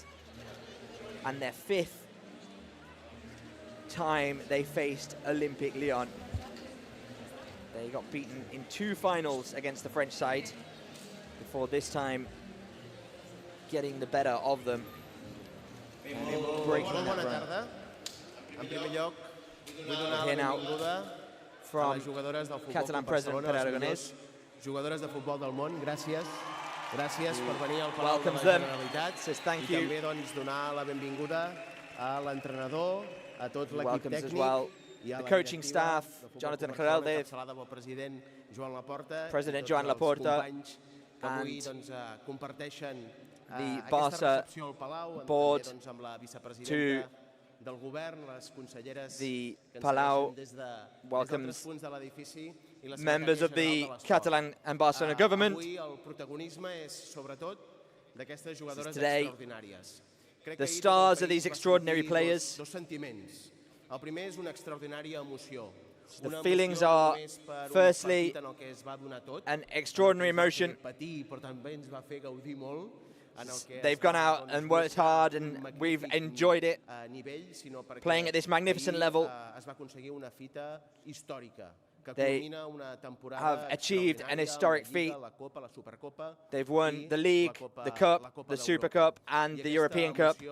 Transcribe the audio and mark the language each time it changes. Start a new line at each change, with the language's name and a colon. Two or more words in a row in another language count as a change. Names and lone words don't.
English: And their 5th time they faced Olympique Lyon. They got beaten in 2 finals against the French side before this time getting the better of them. Breaking that run.
Catalan: En primer lloc, vull donar
English: Here
Catalan: la
English: now
Catalan: benvinguda
English: from
Catalan: a les jugadores del Futbol
English: Catalan
Catalan: Club
English: President
Catalan: Barcelona, Per les
English: Aragonès.
Catalan: millors jugadores de futbol del món. Gràcies. Gràcies per venir al Palau de
English: Welcomes
Catalan: la
English: them.
Catalan: Generalitat.
English: Says thank I you.
Catalan: també doncs, donar la benvinguda a l'entrenador, a tot l'equip
English: Welcomes as
Catalan: tècnic
English: well
Catalan: i a
English: the
Catalan: la
English: coaching
Catalan: directiva
English: staff,
Catalan: del Futbol
English: Jonathan
Catalan: Club Barcelona,
English: Giráldez,
Catalan: encapçalada pel president Joan Laporta,
English: President
Catalan: i tots
English: Joan
Catalan: els
English: Laporta,
Catalan: companys que avui
English: and
Catalan: doncs, comparteixen
English: the
Catalan: aquesta
English: Barca
Catalan: recepció al Palau,
English: board
Catalan: també doncs, amb la vicepresidenta
English: to
Catalan: del govern, les conselleres
English: the
Catalan: que ens
English: Palau
Catalan: segueixen des
English: welcomes
Catalan: d'altres punts de l'edifici i la
English: members of
Catalan: secretària
English: the
Catalan: general de l'Esport.
English: Catalan and Barcelona government.
Catalan: Avui el protagonisme és sobretot d'aquestes jugadores
English: Today,
Catalan: extraordinàries. Crec
English: the
Catalan: que ahir
English: stars
Catalan: tot el
English: of these
Catalan: país va
English: extraordinary
Catalan: sentir
English: players.
Catalan: dos sentiments. El primer és una extraordinària emoció.
English: The
Catalan: Una
English: feelings
Catalan: emoció no
English: are,
Catalan: només per un
English: firstly,
Catalan: partit en el que es va donar tot,
English: an extraordinary
Catalan: en el que ens va
English: emotion.
Catalan: fer patir, però també ens va fer gaudir molt.
English: They've gone out and worked hard, and we've enjoyed it, playing at this magnificent level. They have achieved an historic feat. They've won the League, the Cup, the Super Cup, and the European Cup.